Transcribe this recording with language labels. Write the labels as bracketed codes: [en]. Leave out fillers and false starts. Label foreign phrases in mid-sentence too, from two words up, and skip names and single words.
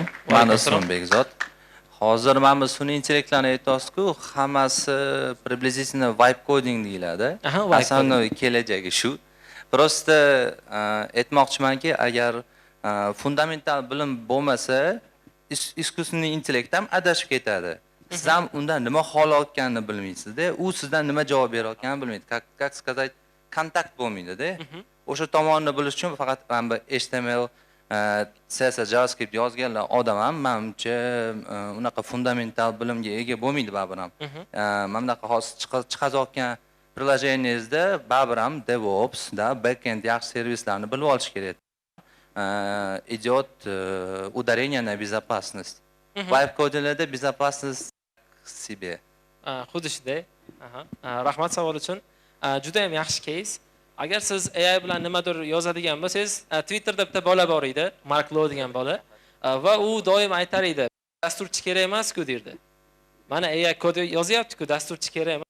[uz] Men ismim Bekzod. Hozir mana bu sun'iy intellektlarni aytasiz-ku, hammasi приблизительно [en] vibe coding [uz] deyiladi. Asosiy kelajagi shu. Prosta aytmoqchimanki, agar fundamental bilim bo'lmasa, искусственный intellekt ham adashib ketadi. Siz ham undan nima xohlayotganini bilmaysiz-da, u sizdan nima javob berayotganini bilmaydi. [ru] Как сказать, [uz] kontakt bo'lmaydi-da. O'sha tomonni bilish uchun faqat mana bu HTML, CSS, JavaScript yozganlar odam ham menimcha unaqa fundamental bilimga ega bo'lmaydi baribir ham. Mana bunaqa hozir chiqazayotgan приложениеңizda baribir ham DevOps da backend yaxshi servislarni bilib olish kerak. [ru] Идет ударение на безопасность. [en] Vibe codinglarda [ru] безопасность себе. [uz] Xuddi shunday. Rahmat savol uchun. Juda ham yaxshi case. Agar siz AI bilan nimadir yozadigan bo'lsangiz, Twitterda bitta bola bor edi, Mark Low degan bola, va u doim aytar edi, dasturchi kerak emas-ku derdi. Mana AI kod yozyapti-ku, dasturchi kerak emas.